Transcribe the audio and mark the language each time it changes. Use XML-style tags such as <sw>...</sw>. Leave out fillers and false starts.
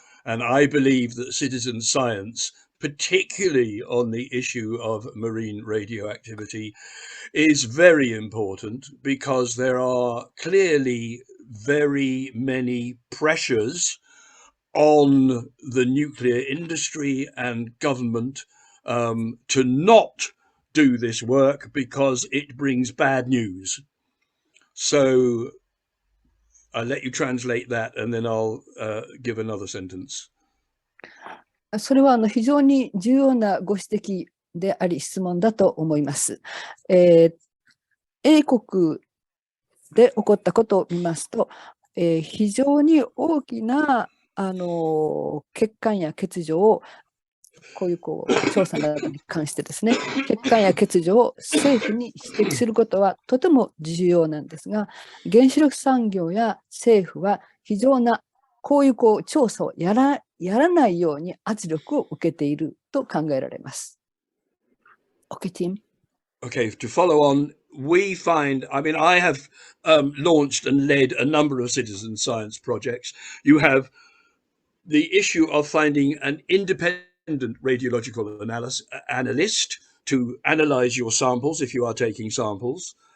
<en>And I believe that citizen science, particularly on the issue of marine radioactivity, is very important, because there are clearly very many pressures on the nuclear industry and government to not do this work because it brings bad news. So I'll let you translate that and then I'll give another sentence.</en> <ja>それは非常に重要なご指摘であり質問だと思います。英国で起こったことを見ますと、非常に大きな欠陥や欠如をこういう調査などに関してですね、欠陥や欠如を政府に指摘することはとても重要なんですが、原子力産業や政府は非常なこういう調査をやらないように圧力を受けていると考えられます。</ja> <en>Okay, Tim. Okay, to follow on, we find, I mean, I have launched and led a number of citizen science projects. You have the issue of finding an independent radiological analyst to analyze your samples if you are taking samples.</en>